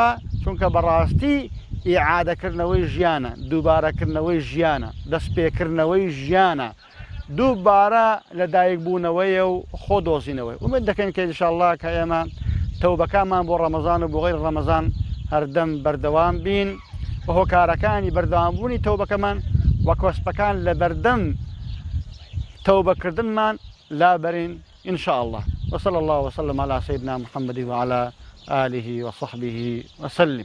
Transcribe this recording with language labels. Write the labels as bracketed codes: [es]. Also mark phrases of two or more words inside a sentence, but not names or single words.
[ckb] چونکە بەڕاستی ئیعادەکردنەوەی ژیانە دووبارەکردنەوەی ژیانە دەستپێکردنەوەی ژیانە دووبارە لە دایکبوونەوەیە و خۆ دۆزینەوەی ومێد دەکەین کە [ar] ئینشاءالله [ckb] کە ئێمە تەوبەکانمان بۆ ڕەمەزان و بۆ غەیری ڕەمەزان هەردەم بەردەوام بین و هۆکارەکانی بەردەوامبوونی تەوبەکەمان وە کۆسپەکان لە بەردەم تەوبەکردنمان لابەرین [ar] إن شاء الله وصلى الله وسلم على سيدنا محمد وعلى آله وصحبه وسلم.